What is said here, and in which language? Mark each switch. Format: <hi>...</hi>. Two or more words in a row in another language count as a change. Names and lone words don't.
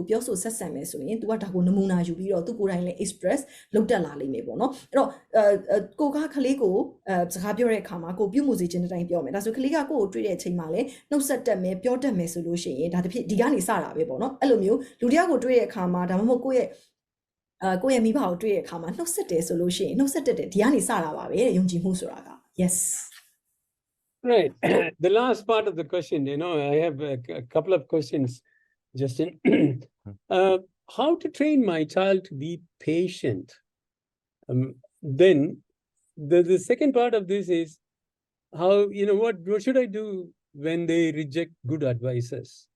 <my>ပြောဆိုဆက်ဆံမယ်ဆိုရင် तू ကဒါကိုနမူနာယူပြီးတော့သူ့ကိုယ်တိုင်လည်း express လုပ်တတ်လာလိမ့်မယ်ပေါ့နော်အဲ့တော့ကိုကလေးကိုစကားပြောတဲ့အခါမှာကိုပြုမှုစေခြင်းတိုင်းပြောမယ်ဒါဆိုကလေးကကိုတွေ့တဲ့အချိန်မှာလည်းနှုတ်ဆက်တတ်မယ်ပြောတတ်မယ်ဆိုလို့ရှိရင်ဒါတစ်ဖြစ်ဒီကနေစတာပဲပေါ့နော်အဲ့လိုမျိုးလူတစ်ယောက်ကိုတွေ့တဲ့အခါမှာဒါမှမဟုတ်ကိုယ့်ရဲ့မိဘကိုတွေ့တဲ့အခါမှာနှုတ်ဆက်တယ်ဆိုလို့ရှိရင်နှုတ်ဆက်တတ်တယ်ဒီကနေစတာပါပဲတဲ့ယုံကြည်မှုဆိုတာက yes</my> <en>Right. The last part of the question, I have a couple of questions, Justin. How to train my child to be patient? Then the second part of this is how, what should I do when they reject good advices?</en>